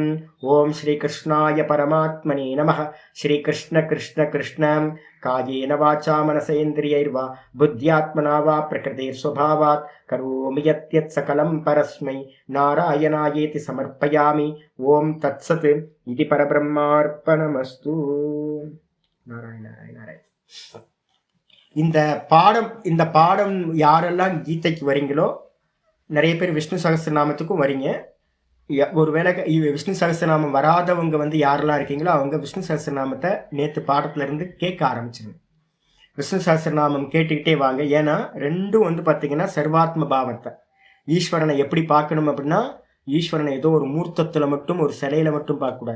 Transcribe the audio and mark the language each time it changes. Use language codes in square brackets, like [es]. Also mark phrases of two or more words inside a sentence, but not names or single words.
[sa] ओम श्रीकृष्णाय परमात्मने नमः. श्रीकृष्ण कृष्ण कृष्ण कायेन वाचा मनसेन्द्रियैर्वा बुद्ध्यात्मना वा प्रकृतेर्स्वभावात् करोमि यत् सकलं परस्मै नारायणायेति समर्पयामि. ओम तत्सत् इति परब्रह्मार्पणमस्तु. नारायण नारायण नारायण. [ta] இந்த பாடம் யாரெல்லாம் கீதைக்கு வரீங்களோ நிறைய பேர் விஷ்ணு சகஸ்ரநாமத்துக்கும் வரீங்க. ஒருவேளை விஷ்ணு சகஸ்ரநாமம் வராதவங்க வந்து யாரெல்லாம் இருக்கீங்களோ அவங்க விஷ்ணு சகஸ்ரநாமத்தை நேற்று பாடத்துல இருந்து கேட்க ஆரம்பிச்சிருங்க. விஷ்ணு சகஸ்ரநாமம் கேட்டுக்கிட்டே வாங்க. ஏன்னா ரெண்டும் வந்து பார்த்தீங்கன்னா சர்வாத்ம பாவத்தை ஈஸ்வரனை எப்படி பார்க்கணும் அப்படின்னா ஈஸ்வரனை ஏதோ ஒரு மூர்த்தத்தில் மட்டும் ஒரு சிலையில மட்டும் பார்க்கக்கூடாது.